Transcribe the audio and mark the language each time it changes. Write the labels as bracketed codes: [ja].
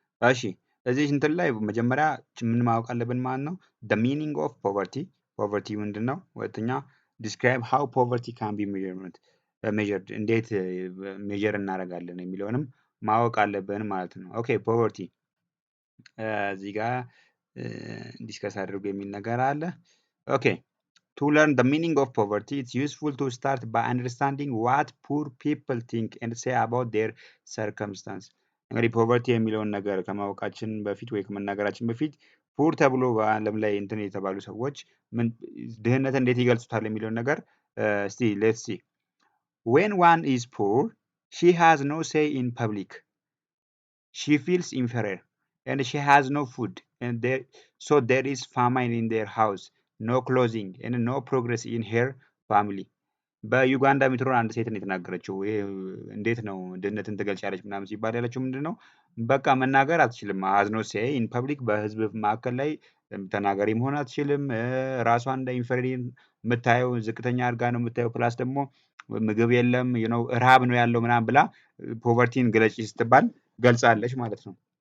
[am] እሺ እዚህ እንትን ላይ መጀመሪያ ምን ማወቅ አለብን ማለት ነው። [en] the meaning of poverty [am] ምንድን ነው። ሁለተኛ [en] describe how poverty can be measured [am] እንዴት ሜጀር እናደርጋለን የሚለውንም ማወቅ አለብን ማለት ነው። ኦኬ ፖቨርቲ እዚህ ጋር ዲስከስ አድርጎ የሚል ነገር አለ። ኦኬ [en] to learn the meaning of poverty, it's useful to start by understanding what poor people think and say about their circumstance. [am] እንግዲህ ፖቨርቲ የሚለውን ነገር ከማወቃችን በፊት ወይ ከመናገራችን በፊት ፑር ተብሎ በዓለም ላይ እንትን የተባሉ ሰዎች ድህነት እንዴት ይገልጹታል የሚለውን ነገር እስቲ [en] ሌትስ ሲ when one is poor she has no say in public, she feels inferior and she has no food and so there is famine in their house, no clothing and no progress in her family. [am] በዩጋንዳ የምትኖር አንድ ሴት ነው የተናገረችው። እንዴት ነው ድህነትን ትገልጫለች ምናምን ሲባል ያለችው ምንድን ነው፣ በቃ መናገር አትችልም። አዝኖ ሴይ ኢን ፐብሊክ በህዝብ መካከል ላይ ተናጋሪ መሆን አትችልም። ራሷን እንደ ኢንፌሪየር የምታየው ዝቅተኛ አድርጋ ነው የምታየው። ፕላስ ደግሞ ምግብ የለም ረሃብ ነው ያለው ምናምን ብላ ፖቨርቲን ግለጪ ስትባል ገልጻለች ማለት ነው።